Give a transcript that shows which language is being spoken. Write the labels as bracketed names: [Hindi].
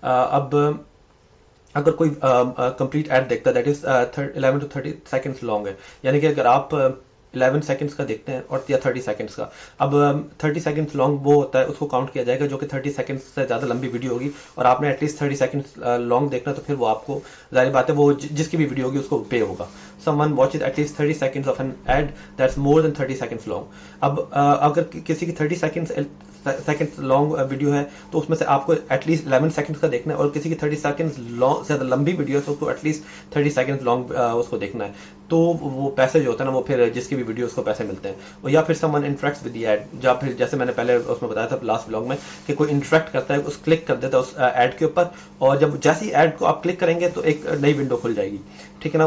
[Urdu] اب اگر کوئی کمپلیٹ ایڈ دیکھتا ہے that is [English] 11 to 30 seconds long [Urdu] ہے، یعنی کہ اگر آپ 11 سیکنڈس کا دیکھتے ہیں اور یا 30 سیکنڈس کا، اب 30 سیکنڈس لانگ وہ ہوتا ہے، اس کو کاؤنٹ کیا جائے گا جو کہ 30 سیکنڈس سے زیادہ لمبی ویڈیو ہوگی، اور آپ نے ایٹ لیسٹ 30 سیکنڈس لانگ دیکھنا، تو پھر وہ آپ کو ظاہر بات ہے وہ جس کی بھی ویڈیو ہوگی اس کو پے ہوگا. [English] Someone watches at least 30 seconds of an ad that's more than 30 seconds long. [Urdu] اب اگر کسی کی 30 سیکنڈ لانگ ویڈیو ہے تو اس میں سے آپ کو ایٹ لیسٹ 11 سیکنڈس کا دیکھنا ہے، اور کسی کی 30 سیکنڈ لانگ سے زیادہ لمبی ویڈیو ہے تو اس کو ایٹ لیسٹ 30 سیکنڈ لانگ اس کو دیکھنا ہے. تو وہ پیسے جو ہوتا ہے نا وہ پھر جس کی بھی ویڈیو اس کو پیسے ملتے ہیں. اور یا پھر [English] someone interacts with the ad، [Urdu] یا پھر جیسے میں نے پہلے اس میں بتایا تھا لاسٹ بلاگ میں کہ کوئی انٹریکٹ کرتا ہے، اس کلک کر دیتا ہے اس ایڈ کے اوپر، اور جب جیسی ایڈ کو آپ کلک کریں گے تو ایک نئی ونڈو کھل جائے گی، ٹھیک ہے نا.